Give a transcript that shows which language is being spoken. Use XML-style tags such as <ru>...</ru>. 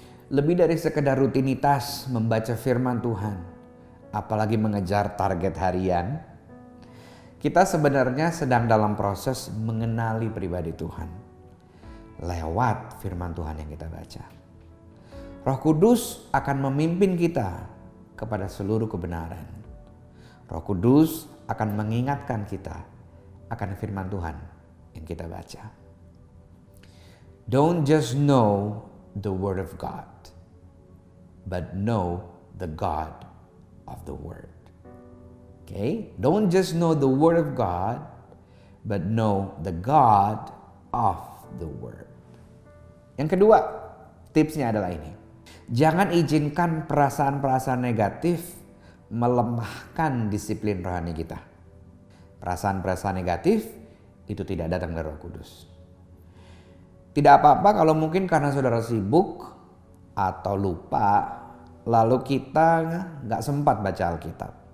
<id>Lebih dari sekedar rutinitas membaca firman Tuhan, apalagi mengejar target harian, kita sebenarnya sedang dalam proses mengenali pribadi Tuhan lewat firman Tuhan yang kita baca. Roh Kudus akan memimpin kita kepada seluruh kebenaran. Roh Kudus akan mengingatkan kita akan firman Tuhan yang kita baca.</id> <en>Don't just know the Word of God, but know the God of the Word. Okay? Don't just know the Word of God, but know the God of the Word.</en> <id>Yang kedua, tipsnya adalah ini. Jangan izinkan perasaan-perasaan negatif melemahkan disiplin rohani kita. Perasaan-perasaan negatif itu tidak datang dari Roh Kudus. Tidak apa-apa kalau mungkin karena saudara sibuk atau lupa, lalu kita nggak sempat baca Alkitab.</id>